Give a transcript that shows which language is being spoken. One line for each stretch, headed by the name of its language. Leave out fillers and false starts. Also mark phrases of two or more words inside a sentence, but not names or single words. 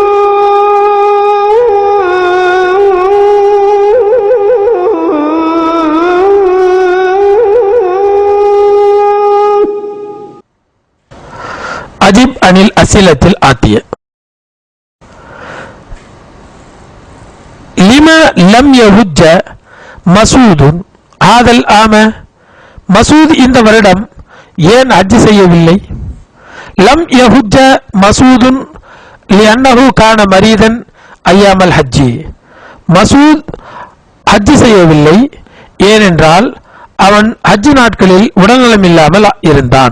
Arabic: أجب عن الأسئلة الآتية. لما لم يهج مسعود هذا العام؟
Tamil: மசூத் இந்த வருடம் ஏன் ஹஜ் செய்யவில்லை?
Arabic: لم يحج مسعود لأنه كان مريضا أيام الحج.
Tamil: மசூத் ஹஜ் செய்யவில்லை ஏனென்றால் அவன் ஹஜ் நாட்களில் உடல்நலம் இல்லாமல் இருந்தான்.